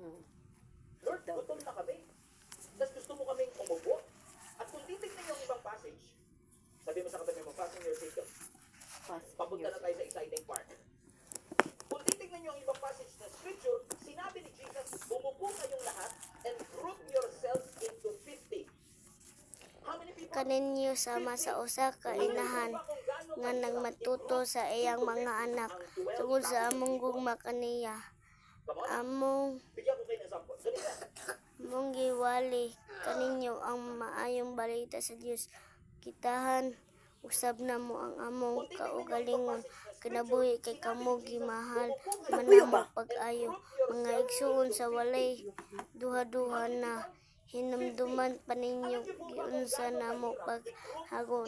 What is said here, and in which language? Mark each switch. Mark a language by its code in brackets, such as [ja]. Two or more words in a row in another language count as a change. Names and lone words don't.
[tl] Lord, gutom na kami. Tapos gusto mo kaming umupo. At kung titignan yung ibang passage, sabi mo sa katabi mo, [en] fasten your seatbelt. [tl] Papunta na tayo sa [en] exciting part. [tl] Kung titignan yung ibang passage ng scripture, sinabi ni Jesus, umupo kayong lahat [en] and group yourselves into 50. How many people? [ceb] kaninyo sama sa usa ka inahan nga nagmatuto sa iyang mga anak tungod sa among gugma kaniya [en] Come on, [ceb] among [tl] bigyan ko kayo ng sample. Ganito. [ceb] mong giwali kaninyo ang maayong balita sa Dios kitahan usab na mo ang among kaugalingon kinabuhi kay kamo gimahal manamo pag-ayo mga igsuon sa walay duha-duha na hinumduman pa ninyo giunsa namo paghago